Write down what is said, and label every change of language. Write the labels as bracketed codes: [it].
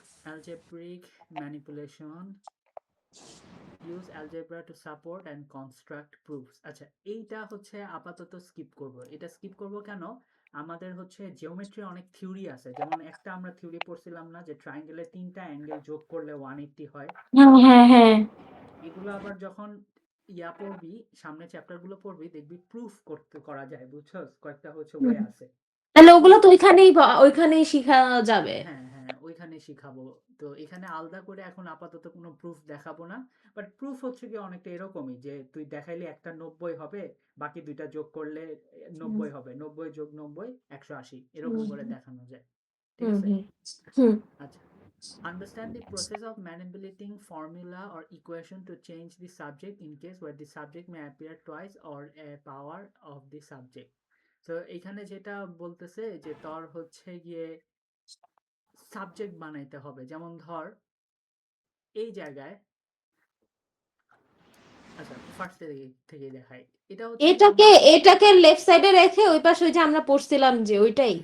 [en] algebraic manipulation, use algebra to support and construct proofs। [bn] আচ্ছা, এইটা হচ্ছে আপাতত স্কিপ করব। এটা স্কিপ করব কেন? আমাদের হচ্ছে জিওমেট্রি অনেক থিওরি আছে, যেমন একটা আমরা থিওরি পড়ছিলাম না যে ট্রায়াঙ্গেলের 3টা অ্যাঙ্গেল যোগ করলে 180 হয়। হ্যাঁ হ্যাঁ হ্যাঁ এগুলো আবার যখন পড়বি, সামনে চ্যাপ্টার গুলো পড়বি, দেখবি প্রুফ করা যায়, বুঝছস? কয়েকটা হচ্ছে হুম। ওয়ে আছে। তাহলে প্রুফ, ওগুলো তো ওইখানেই শিখা যাবে। হ্যাঁ হ্যাঁ, ওইখানে শিখাবো। তো এখানে আলাদা করে এখন আপাতত কোনো প্রুফ দেখাবো না। বাট প্রুফ হচ্ছে কি অনেকটা এরকমই, যে তুই দেখাইলে একটা 90 হবে, বাকি দুইটা যোগ করলে হুম 90 হবে, 90 যোগ 90 180, এরকম হুম করে দেখানো যায়। ঠিক হুম আছে? হুম হুম। [en] আচ্ছা, understand the process of manipulating formula or equation to change the subject in case where the subject may appear twice or a power of the subject। [bn] তো এখানে যেটা বলতেছে যে তোর হচ্ছে গিয়ে সাবজেক্ট বানাইতে হবে, যেমন ধর এই জায়গায়, আচ্ছা ফার্স্ট থেকে দেখাই। এটা হচ্ছে গিয়ে এটাকে আমরা, এটাকে লেফট সাইডে রেখে ওই পাশে ওই যে আমরা পড়ছিলাম যে ওইটাই